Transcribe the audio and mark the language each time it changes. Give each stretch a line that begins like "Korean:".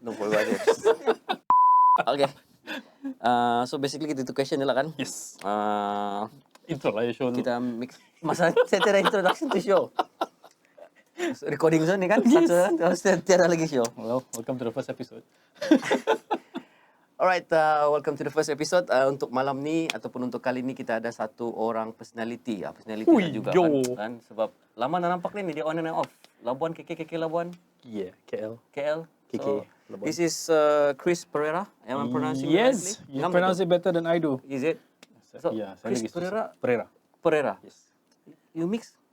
English: No, forever RTM. Okay. So basically itu question lah kan? Yes. Intro lah ya show.
Malay: Kita mix. Masa saya tiada introduction to show. Recording zone ni kan?
English: Yes.
Malay: Tiada lagi show.
English: Well, welcome to the first episode. Alright, welcome to the first episode.
Malay: Untuk malam ni ataupun untuk kali ni kita ada satu orang personality. Personality juga kan? Sebab lama dah nampak ni dia on and off. Labuan, KK Labuan.
English: Yeah, KL. KK. So, this is Chris Pereira. Am I pronouncing it correctly? Yes, you pronounce it better than I do. Is it? So, Yeah, Chris Pereira. Pereira. Yes. You mix?